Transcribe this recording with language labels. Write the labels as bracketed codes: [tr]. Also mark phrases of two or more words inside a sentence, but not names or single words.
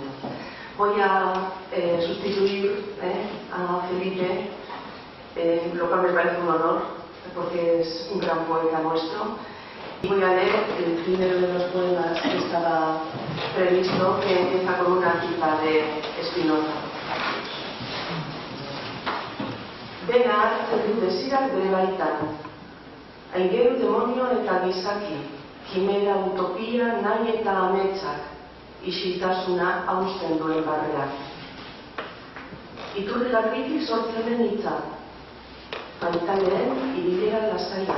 [es] Voy a sustituir a Felipe, lo cual me parece un honor, porque es un gran poeta nuestro. Y voy a leer el primero de los poemas que estaba previsto, que empieza con una cita de Spinoza. [eu] Dena hartzen du desirak bere baitan, aingeru demonio eta gizaki, kimera utopia nahi eta ametsak, isiltasuna hausten duen barreak. Iturri garbitik sortzen den hitza, pantaleen ibilera lasaia.